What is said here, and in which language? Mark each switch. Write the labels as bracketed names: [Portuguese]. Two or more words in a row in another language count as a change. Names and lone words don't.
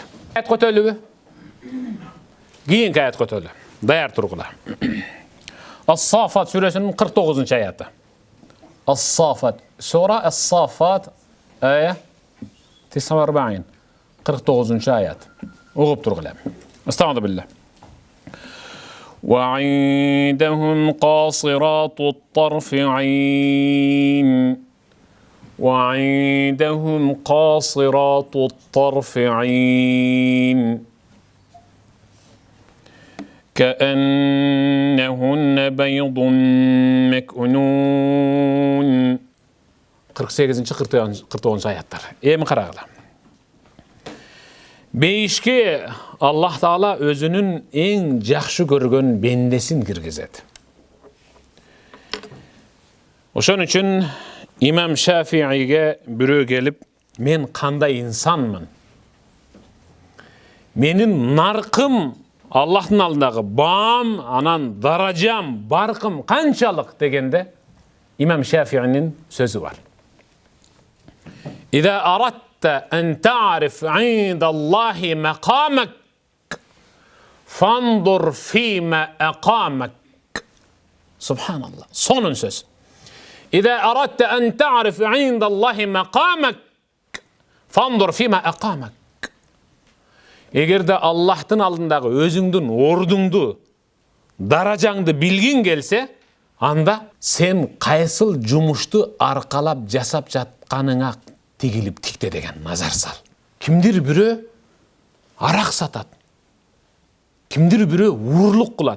[Kyrgyz] Аят көтөлүбү? Кийинки аят көтөлү. Даяр тургула. Ас-Сафат сүрөсүнүн 49 аяты. Ас-Сафат. Сура Ас-Сафат ая 49. 49 аят. Угуп тургула. Астагфирулла билlah. [Arabic] وعندهم قاصرات الطرف عين وعندهم قاصرات الطرف عين كأنهن بيض مكنون [Kyrgyz] 48-49 аяттар. Эми карагыла. Бейишке Аллах Таала өзүнүн эң жакшы көргөн бендесин киргизет. Ошон үчүн Имам Шафииге бирөө келип, мен кандай инсанмын? Менин наркым Аллахтын алдындагы баам, анан даражам, баркым канчалык дегенде Имам Шафиинин сөзү бар. [Arabic] إذا أردت أن تعرف عند الله مقامك فانظر فيما أقامك. سبحان الله. [Kyrgyz] Сонун сөз. [Arabic] إذا أردت أن تعرف عند الله مقامك فانظر فيما أقامك. [Kyrgyz] Эгерде Аллахтын алдындагы өзүңдүн ордуңду, даражаңды билгиң келсе, анда сен кайсыл жумушту аркалап жасап жатканыңа тигилип тикте деген назар сал. Кимдир бирөө арак сатат. Кимдир бирөө уурлук кылат.